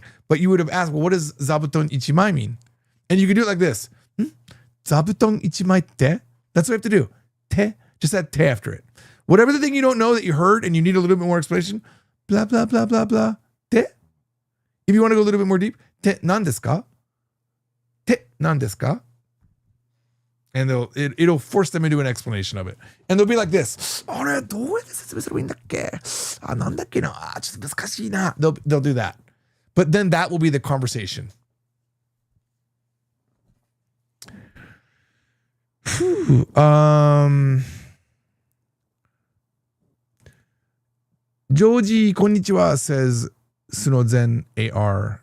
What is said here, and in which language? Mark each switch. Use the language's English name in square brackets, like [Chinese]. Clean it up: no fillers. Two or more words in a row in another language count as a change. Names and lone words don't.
[English] But you would have asked, well, what does [Japanese] 座布団一枚 [English] mean? And you could do it like this. [Japanese] 座布団一枚て? [English] That's what you have to do. Te. Just add te after it. Whatever the thing you don't know that you heard and you need a little bit more explanation, blah, blah, blah, blah, blah. Te. If you want to go a little bit more deep, [Japanese] てなんですか? てなんですか? [English] And it'll force them into an explanation of it. And they'll be like this. They'll do that. But then that will be the conversation. Joji Konnichiwa says Sunozen AR.